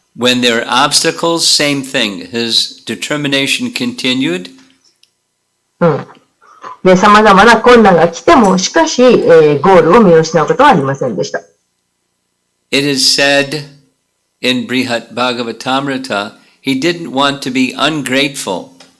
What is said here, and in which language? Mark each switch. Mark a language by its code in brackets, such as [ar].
[en] When there are obstacles, same thing. His determination continued. [ja] で、様々な困難が来ても、しかし、ゴールを見失うことはありませんでした。 [en] It is said in Brihat Bhagavatamrita, he didn't want to be ungrateful.